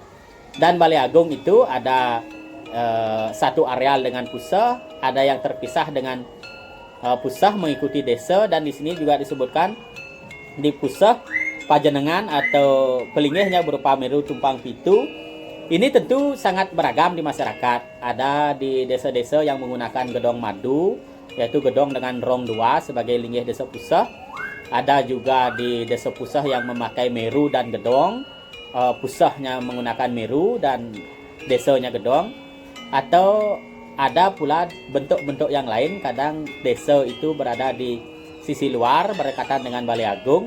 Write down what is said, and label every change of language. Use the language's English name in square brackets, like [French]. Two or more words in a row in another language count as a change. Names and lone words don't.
[Indonesian] Dan Bali Agung itu ada satu areal dengan Pusah, ada yang terpisah dengan Pusah mengikuti desa, dan di sini juga disebutkan di Pusah Pajenengan atau pelingihnya berupa Meru Tumpang Pitu. Ini tentu sangat beragam di masyarakat. Ada di desa-desa yang menggunakan gedong madu, yaitu gedong dengan rong 2 sebagai linggih desa Pusah. Ada juga di desa Pusah yang memakai Meru dan gedong, Pusahnya menggunakan Meru dan desanya gedong. Atau ada pula bentuk-bentuk yang lain, kadang desa itu berada di sisi luar berdekatan dengan Bali Agung.